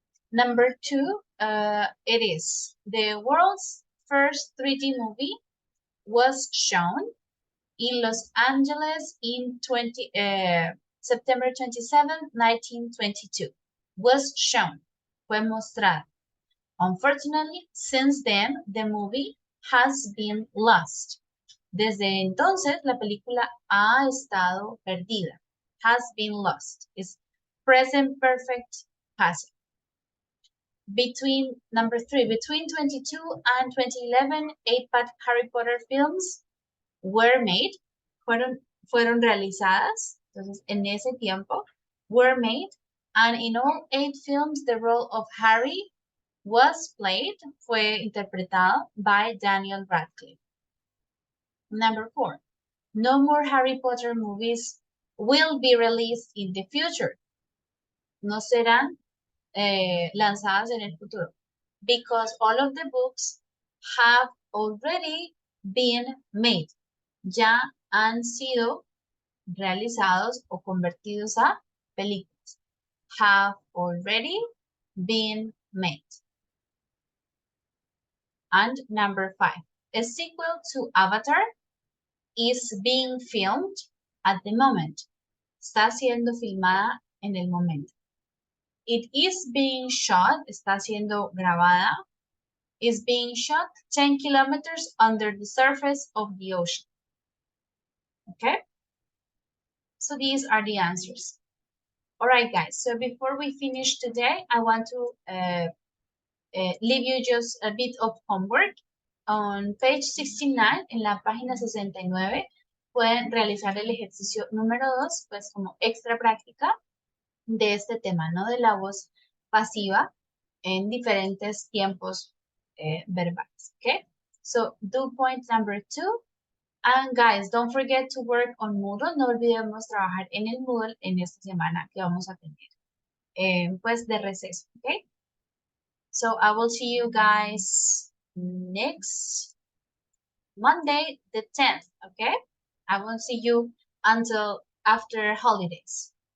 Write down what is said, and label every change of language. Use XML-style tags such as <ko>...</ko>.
<en>Number 2, it is the world's first 3D movie was shown in Los Angeles in September 27, 1922. Was shown,</en> <es>fue mostrado.</es> <en>Unfortunately, since then, the movie has been lost.</en> <es>Desde entonces, la película ha estado perdida.</es> <en>Has been lost. Is present perfect passive. Number 3, between 22 and 2011, 8 Harry Potter films were made,</en> <es>fueron realizadas, entonces en ese tiempo,</es> <en>were made, and in all 8 films, the role of Harry was played,</en> <es>fue interpretado</es> <en>by Daniel Radcliffe. Number 4, no more Harry Potter movies will be released in the future.</en> <es>No serán lanzadas en el futuro,</es> <en>because all of the books have already been made.</en> <es>Ya han sido realizados o convertidos a películas.</es> <en>Have already been made. And number 5, a sequel to Avatar is being filmed at the moment.</en> <es>Está siendo filmada en el momento.</es> <en>It is being shot,</en> <es>está siendo grabada,</es> <en>is being shot 10 kilometers under the surface of the ocean. Okay? So these are the answers. All right, guys. So before we finish today, I want to leave you just a bit of homework. On page 69,</en> <es>en la página 69, pueden realizar el ejercicio número 2, pues como extra práctica de este tema, ¿no? De la voz pasiva en diferentes tiempos verbales, ¿ok?</es> <en>So, do point number 2. And guys, don't forget to work on Moodle.</en> <es>No olvidemos trabajar en el Moodle en esta semana que vamos a tener, pues de receso, ¿ok?</es> <en>So, I will see you guys next Monday the 10th, okay? I won't see you until after holidays.</en>